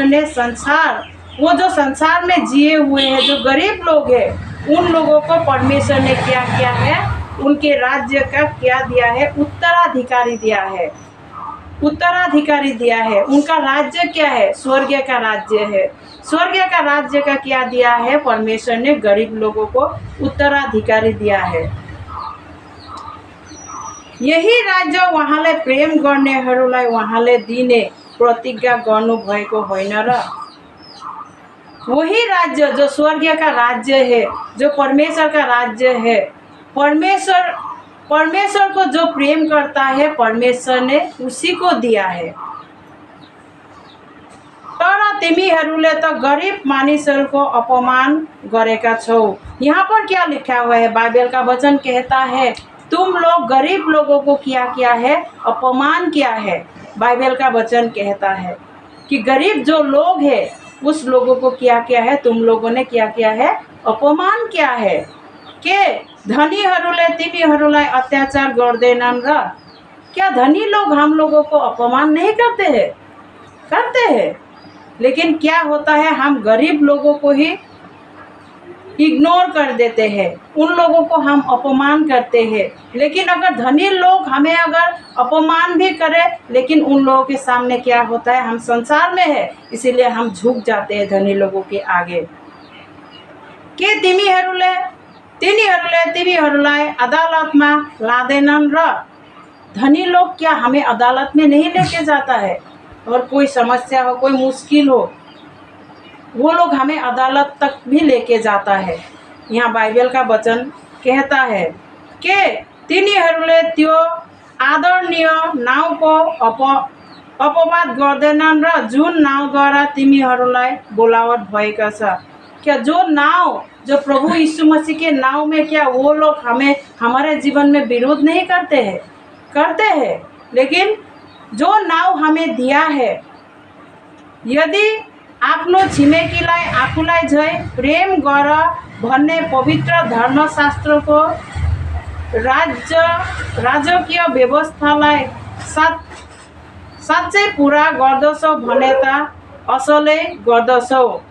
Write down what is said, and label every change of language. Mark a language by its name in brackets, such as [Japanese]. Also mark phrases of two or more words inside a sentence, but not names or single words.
[Hindi] परमेश्वर ने संसार वो जो संसार में जिए हुए हैं, जो गरीब लोग हैं, उन लोगों को परमेश्वर ने क्या किया है, उनके राज्य का क्या दिया है, उत्तराधिकारी दिया है, उत्तराधिकारी दिया है। उनका राज्य क्या है? स्वर्ग का राज्य है। स्वर्ग का राज्य का क्या दिया है? परमेश्वर ने गरीब लोगों को उत्तराधिकारी दिया है। [Nepali] यही राज्य उहाँले प्रेम गर्नेहरूलाई उहाँले दिने प्रतिज्ञा गर्नुभएको होइन र? [Hindi] वही राज्य जो स्वर्ग का राज्य है, जो परमेश्वर का राज्य है, परमेश्वर को जो प्रेम करता है, परमेश्वर ने उसी को दिया है। [Nepali] तर तिमीहरूले त गरीब मानिसहरूको अपमान गरेका छौ। [Hindi] यहाँ पर क्या लिखा हुआ है? बाइबल का वचन कहता है तुम लोग गरीब लोगों को क्या किया है? अपमान किया है। बाइबल का वचन कहता है कि गरीब जो लोग हैं उस लोगों को क्या किया है? तुम लोगों ने क्या किया है? अपमान किया है। [Nepali] के धनीहरूले तिमीहरूलाई अत्याचार गर्दैनन् र? [Hindi] क्या धनी लोग हम लोगों को अपमान नहीं करते हैं? करते हैं। लेकिन क्या होता है, हम गरीब लोगों को ही इग्नोर कर देते हैं, उन लोगों को हम अपमान करते हैं। लेकिन अगर धनी लोग हमें अगर अपमान भी करें, लेकिन उन लोगों के सामने क्या होता है, हम संसार में है इसीलिए हम झुक जाते हैं धनी लोगों के आगे। [Nepali] के तिमीहरूले तिमीहरूलाई अदालतमा लाँदैनन् र? [Hindi] धनी लोग क्या हमें अदालत में नहीं लेके जाता है? और कोई समस्या हो, कोई मुश्किल हो, वो लोग हमें अदालत तक भी लेके जाता है। यहाँ बाइबल का वचन कहता है कि [Nepali] तिनीहरूले त्यो आदरणीय नाउँको अपवाद गर्दैनन् र जुन नाउँद्वारा तिमीहरूलाई बोलावट भएका छ। [Hindi] क्या जो नाव, जो प्रभु यीशु मसीह के नाव में, क्या वो लोग हमें हमारे जीवन में विरोध नहीं करते हैं? करते हैं। लेकिन जो नाव हमें दिया है, [Nepali] यदि आफ्नो छिमेकीलाई आफूलाई झै प्रेम गर भन्ने पवित्र धर्मशास्त्रको राजकीय व्यवस्थालाई साँच्चै पुरा गर्दछौ भने त असलै गर्दछौ।